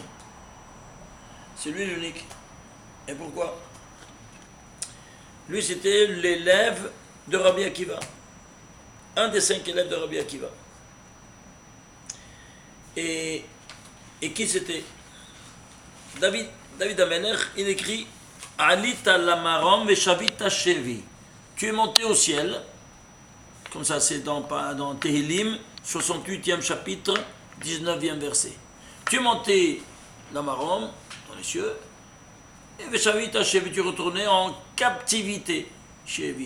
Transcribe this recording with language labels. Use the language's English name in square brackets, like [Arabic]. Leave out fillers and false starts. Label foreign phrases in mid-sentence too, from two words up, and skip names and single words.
[French] C'est lui l'unique. Et pourquoi? Lui, c'était l'élève de Rabbi Akiva. Un des 5 élèves de Rabbi Akiva. Et qui c'était? David Amener, il écrit [Hebrew] עלית למרום ושבית שבי. [French] Tu es monté au ciel, comme ça c'est dans Tehillim, 68e chapitre, 19e verset. Tu es monté lamaram, dans les cieux, et [Hebrew] ושבית שבי, [French] tu es retourné en captivité, shevi.